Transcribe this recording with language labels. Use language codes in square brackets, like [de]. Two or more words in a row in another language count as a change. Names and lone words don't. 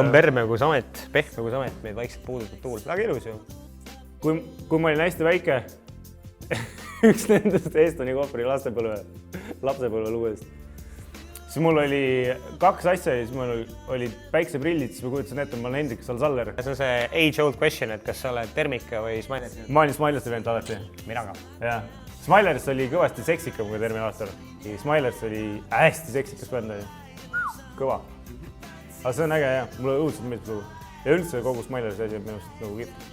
[et] Õhk on pehme kui samet, meid vaikselt puudutab tuul. Väga ilus ju. Kui ma olin hästi väike, üks nendest Estoni Kohvri lapsepõlve lugudest, siis mul oli kaks asja ja siis mul olid päikseprillid, siis ma kujutasin ette, ma olen Hendrik Salsaller. See on see [en] age-old question, [et] et kas sa oled Termika või Smailers? Ma olin Smilersi vend alati. Mina ka. Ja. Smilers oli kõvasti seksikam kui Terminaator. Smilers oli hästi seksikas bänd. Kõva. Aga see on äge, jah. Mulle õudselt meeldib lugu. Ja üldse kogu Smilersi asi on minust nagu kiip.